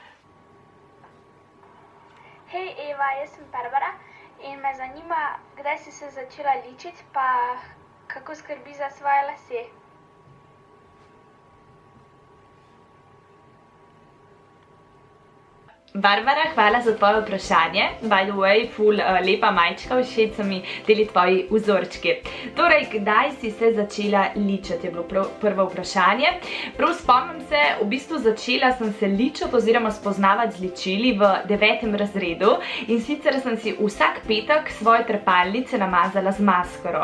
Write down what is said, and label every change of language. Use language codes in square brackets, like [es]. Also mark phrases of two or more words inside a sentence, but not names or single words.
[sl] Hej Eva, jaz sem Barbara in me zanima, kdaj si se začela ličiti, pa kako skrbi za svoje lase. Barbara, hvala za tvoje vprašanje. [en] By the way, [sl] ful lepa majčka, všeč so mi teli tvoji vzorčki. Torej, kdaj si se začela ličiti, je bilo prvo vprašanje. Prav spomnim se, v bistvu začela sem se ličiti oziroma spoznavati z ličili v 9. razredu in sicer sem si vsak petek svoje trepalnice namazala z maskaro.